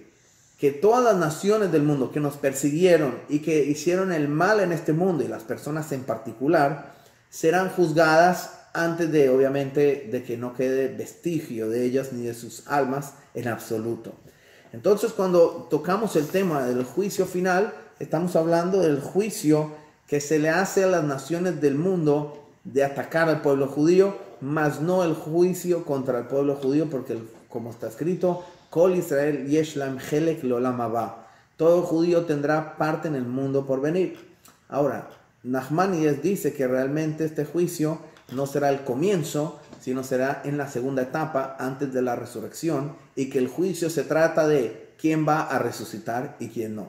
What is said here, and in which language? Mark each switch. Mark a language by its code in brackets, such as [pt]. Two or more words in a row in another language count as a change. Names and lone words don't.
[es] Que todas las naciones del mundo que nos persiguieron y que hicieron el mal en este mundo, y las personas en particular, serán juzgadas antes de, obviamente, de que no quede vestigio de ellas ni de sus almas en absoluto. Entonces, cuando tocamos el tema del juicio final, estamos hablando del juicio que se le hace a las naciones del mundo de atacar al pueblo judío, más no el juicio contra el pueblo judío, porque como está escrito, [he] כל ישראל יש להם חלק לעולם הבא. [es] Todo judío tendrá parte en el mundo por venir. Ahora, Nachmanides dice que realmente este juicio no será el comienzo, sino será en la segunda etapa antes de la resurrección, y que el juicio se trata de quién va a resucitar y quién no.